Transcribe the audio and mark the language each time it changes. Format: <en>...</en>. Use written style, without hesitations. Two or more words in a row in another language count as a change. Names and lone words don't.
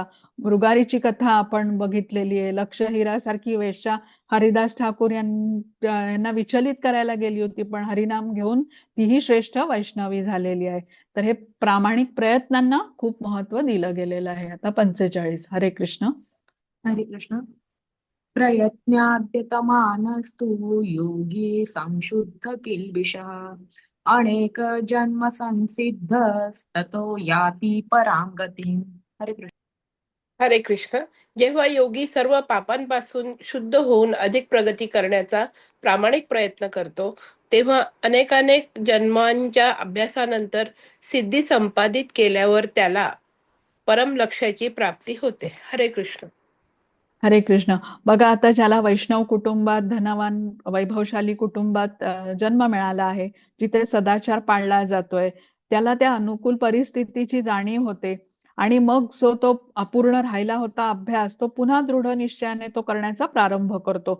<mr>मृगारीची कथा आपण बघितलेली आहे. लक्षहिरासारखी वेश्या हरिदास ठाकूर यांना विचलित करायला गेली होती पण हरिनाम घेऊन तीही श्रेष्ठ वैष्णवी झालेली आहे. तर हे प्रामाणिक प्रयत्नांना खूप महत्व दिलं गेलेलं आहे. आता 45. हरे कृष्ण. हरे कृष्ण.</mr> <sa>प्रयत्नाद्यतमानस्तु योगी संशुद्ध किल्बिषः अनेक जन्म संसिद्धस्ततो याति परां गतिम्.</sa> <mr>हरे कृष्ण. हरे कृष्ण. जेव्हा योगी सर्व पापांपासून शुद्ध होऊन अधिक प्रगती करण्याचा प्रामाणिक प्रयत्न करतो तेव्हा अनेकानेक जन्मांच्या अभ्यासानंतर सिद्धी संपादित केल्यावर त्याला परम लक्ष्याची प्राप्ती होते. हरे कृष्ण. हरे कृष्ण. बघा आता ज्याला वैष्णव कुटुंबात, धनवान वैभवशाली कुटुंबात जन्म मिळाला आहे, जिथे सदाचार पाळला जातोय, त्याला त्या अनुकूल परिस्थितीची जाणीव होते आणि मग जो तो अपूर्ण राहिला होता अभ्यास तो पुन्हा दृढ निश्चयाने तो करण्याचा प्रारंभ करतो.</mr>